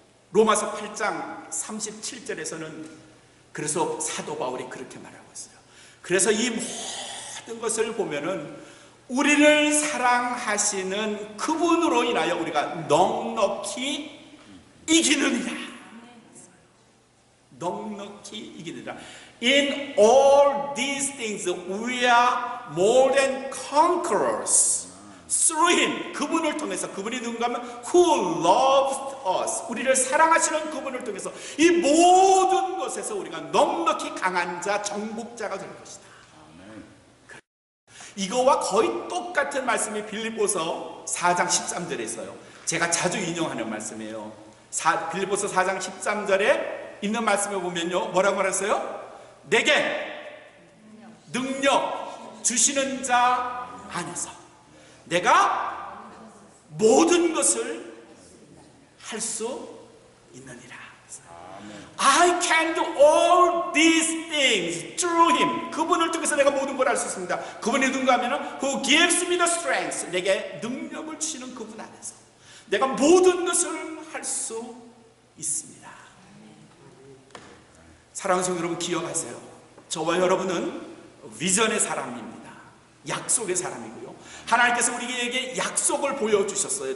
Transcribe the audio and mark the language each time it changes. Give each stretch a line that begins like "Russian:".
Korean: 로마서 8장 37절에서는 그래서 사도 바울이 그렇게 말하고 있어요. 그래서 이 모든 것을 보면은 우리를 사랑하시는 그분으로 인하여 우리가 넉넉히 이기느니라. 넉넉히 이기느니라.
English: In all these things we are more than conquerors through him.
Korean: 그분을 통해서, 그분이 누군가 하면
English: who loves us,
Korean: 우리를 사랑하시는 그분을 통해서 이 모든 것에서 우리가 넉넉히 강한 자, 정복자가 될 것이다. 이거와 거의 똑같은 말씀이 빌립보서 4장 13절에 있어요. 제가 자주 인용하는 말씀이에요. 빌립보서 4장 13절에 있는 말씀을 보면요, 뭐라고 말했어요? 내게 능력 주시는 자 안에서 내가 모든 것을 할 수 있느니라.
English: I can do all these things through him.
Korean: 그분을 통해서 내가 모든 걸 할 수 있습니다. 그분이 누군가 하면은
English: who gives me the strength.
Korean: 내게 능력을 주시는 그분 안에서 내가 모든 것을 할 수 있습니다. 사랑하는 성도 여러분, 기억하세요. 저와 여러분은 비전의 사람입니다. 약속의 사람이고요. 하나님께서 우리에게 약속을 보여주셨어요.